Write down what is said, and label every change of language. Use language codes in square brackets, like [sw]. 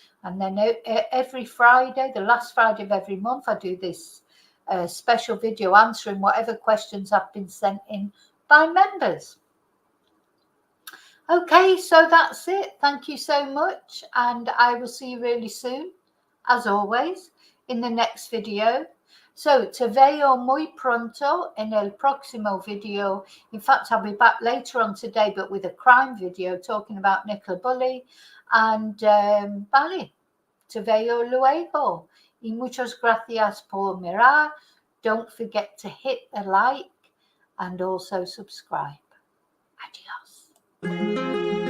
[en] And then every Friday, the last Friday of every month, I do this special video answering whatever questions have been sent in by members. Okay, so that's it. Thank you so much. And I will see you really soon, as always, in the next video. So, [es] te veo muy pronto en el próximo video. [en] In fact, I'll be back later on today, but with a crime video talking about Nicola Bulley. [es] And vale, te veo luego. Y muchas gracias por mirar. [en] Don't forget to hit the like and also subscribe. Adios.